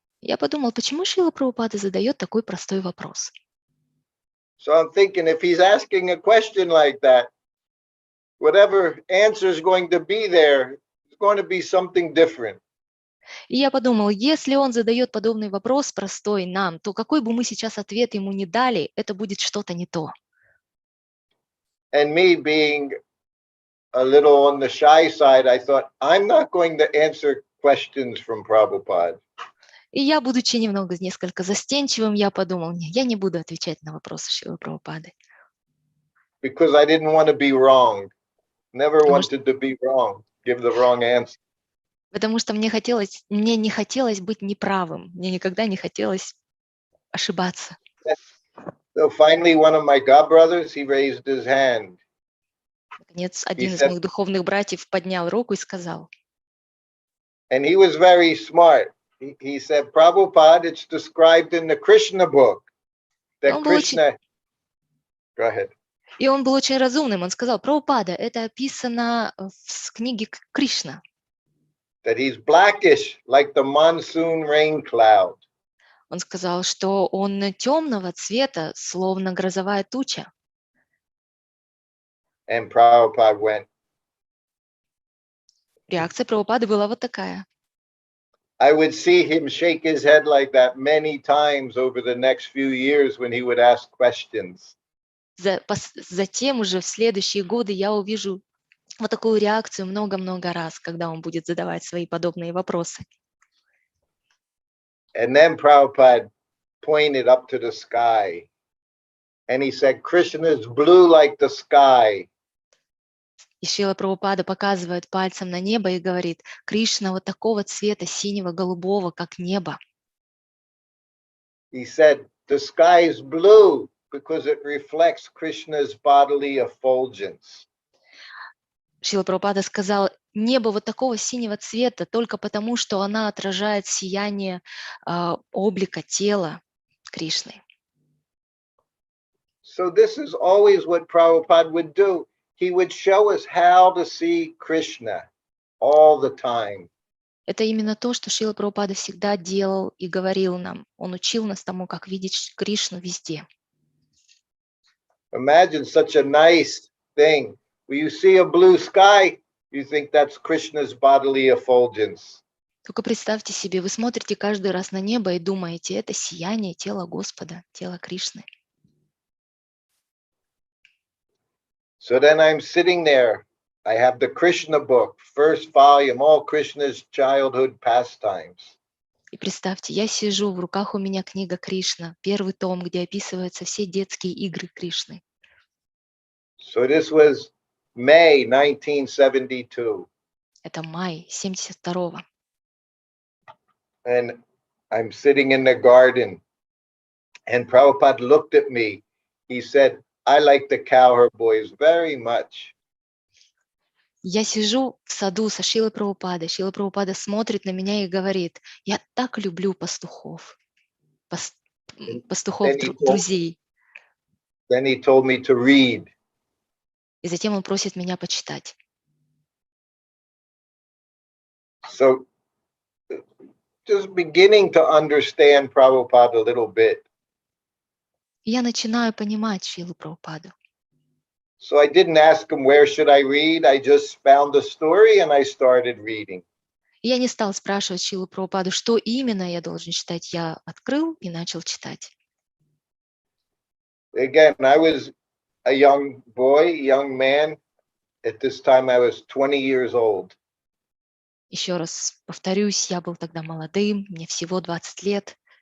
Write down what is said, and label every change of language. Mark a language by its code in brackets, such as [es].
[ru] Я подумал, почему Шрила Прабхупада задает такой простой вопрос? [en] So I'm thinking, if he's asking a question like that, whatever answer is going to be there, it's going to be something different. [ru] И я подумал, если он задает подобный вопрос простой нам, то какой бы мы сейчас ответ ему ни дали, это будет что-то не то. [en] And me being a little on the shy side, I thought, I'm not going to answer questions from Prabhupada. [ru] И я, будучи несколько застенчивым, я подумал, я не буду отвечать на вопросы Шрилы Прабхупады. [en] Because I didn't want to be wrong. Never wanted to be wrong, give the wrong answer. [ru] Потому что мне не хотелось быть неправым, мне никогда не хотелось ошибаться. [en] So finally, one of my godbrothers, he raised his hand. [ru] Наконец, один из моих духовных братьев поднял руку и сказал. [en] And he was very smart. He said, Prabhupada, it's described in the Krishna book that Krishna. Go ahead. [ru] И он был очень разумным. Он сказал, Прабхупада, это описано в книге Кришна. [en] That he's blackish, like the monsoon rain cloud. [ru] Он сказал, что он темного цвета, словно грозовая туча. [en] And Prabhupada went. [ru] Реакция Прабхупады была вот такая. [en] I would see him shake his head like that many times over the next few years when he would ask questions. [ru] Затем уже в следующие годы я увижу вот такую реакцию много-много раз, когда он будет задавать свои подобные вопросы. [en] And then Prabhupada pointed up to the sky and he said, Krishna is blue like the sky. [ru] И Шрила Прабхупада показывает пальцем на небо и говорит, Кришна вот такого цвета, синего, голубого, как небо. [en] He said, the sky is blue because it reflects Krishna's bodily effulgence. [ru] Шрила Прабхупада сказал, небо вот такого синего цвета только потому, что она отражает сияние облика тела Кришны. [en] So this is always what Prabhupada would do. He would show us how to see Krishna all the time. [ru] Это именно то, что Шрила Прабхупада всегда делал и говорил нам. Он учил нас тому, как видеть Кришну везде. [en] Imagine such a nice thing. When you see a blue sky, you think that's Krishna's bodily effulgence. [ru] Только представьте себе, вы смотрите каждый раз на небо и думаете, это сияние тела Господа, тела Кришны. [en] So then I'm sitting there. I have the Krishna book, first volume, all Krishna's childhood pastimes. [ru] И представьте, я сижу, в руках у меня книга Кришна, первый том, где описываются все детские игры Кришны. [en] So this was May 1972. [ru] Это май 72-го. [en] And I'm sitting in the garden. And Prabhupada looked at me. He said, I like the cowherd boys very much. [ru] Я сижу в саду со Шрилой Прабхупадой. Шрила Прабхупада смотрит на меня и говорит: я так люблю пастухов, пастухов друзей. [en] Then he told me to read. [ru] И затем он просит меня почитать. [en] So just beginning to understand Prabhupada a little bit. [ru] И я начинаю понимать Шрилу Прабхупаду. [en] So I didn't ask him, where should I read? I just found the story and I started reading. [ru] И я не стал спрашивать Шрилу Прабхупаду, что именно я должен читать. Я открыл и начал читать. [en] Again, I was a young boy, young man. At this time, I was 20 years old. [ru] Еще раз повторюсь, я был тогда молодым, мне всего 20 лет.